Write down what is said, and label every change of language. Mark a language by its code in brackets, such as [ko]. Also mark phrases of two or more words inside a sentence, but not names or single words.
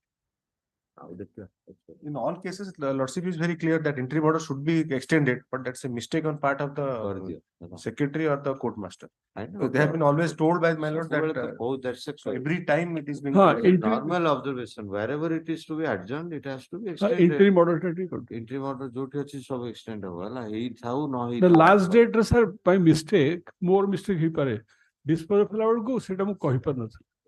[en] In all cases, the Lordship is very clear that interim order should be extended, but that's a mistake on part of the secretary or the court master. I know. They have been always told by my lord that That's every time it is being. normal observation. Wherever it is to be adjourned, it has to be extended. Interim order [or] ଟା ଟିକେ କରିଦିଅ। [en] Interim order [or] ଯୋଉଠି ଅଛି ସବୁ extend ହବ ହେଲା ହେଇଥାଉ ନ [en] The [or] ହେଇଥାଉ। [en] last date [or] ରେ [en] sir by mistake more mistake [or] ହେଇପାରେ dispose କଲା ବେଳକୁ ସେଇଟା ମୁଁ କହିପାରିନଥିଲି।